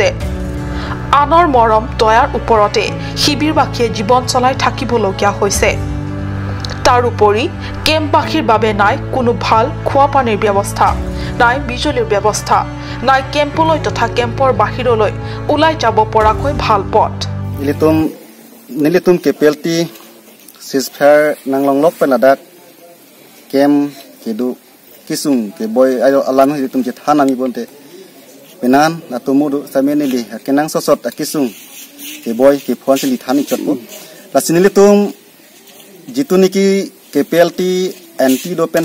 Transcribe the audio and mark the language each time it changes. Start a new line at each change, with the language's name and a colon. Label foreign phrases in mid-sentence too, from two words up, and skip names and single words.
Assamese: আনৰ মৰম দয়াৰ ওপৰতে শিবিৰবাসীয়ে জীৱন চলাই থাকিবলগীয়া হৈছে। তাৰোপৰি কেম্পবাসীৰ বাবে নাই কোনো ভাল খোৱা পানীৰ ব্যৱস্থা, নাই বিজুলীৰ ব্যৱস্থা, নাই কেম্পলৈ তথা কেম্পৰ বাহিৰলৈ ওলাই যাব পৰাকৈ ভাল পথ।
Karbi: Nilitum ke pelti sisfair nang longlok penadak kem kedu kisung ke boy ayo alam nilitum ke thanami bonte penan natumudu samene li kenang sosot akisung ke boy ke phon sili thani chotbu lasinilitum jitu niki ke pelti anti dopen